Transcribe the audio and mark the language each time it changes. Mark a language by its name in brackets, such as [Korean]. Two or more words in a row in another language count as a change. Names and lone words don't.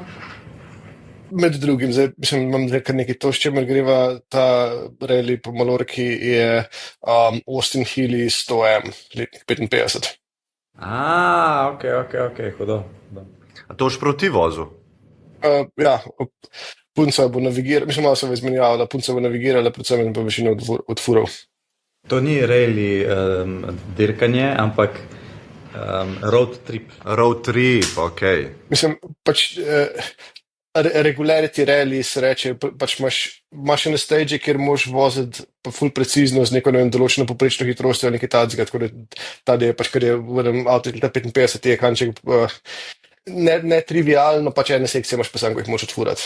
[Slovenian] Med drugim, zdaj imam kar nekaj to, s čemer greva ta rally po Malorki, je Austin Healey 100M, letnik 55. Ok, hudo. A to boš proti vozu? Ja, punca bo navigirala, malo se bo izmenjala, punca bo navigirala, predvsem in pa višino od furov. To ni rally dirkanje, ampak [English] road trip. Road trip, [Slovenian] ok. Mislim, [English] regularity rally [Slovenian] se reče, imaš ene stage, kjer moš voziti pa ful precizno z neko določeno poprečno hitrostjo ali nekaj tacga, tako da ta del kar je v avto 55 je kanček ne trivialno, ene sekcije imaš pa sam, ko jih moš odfurati.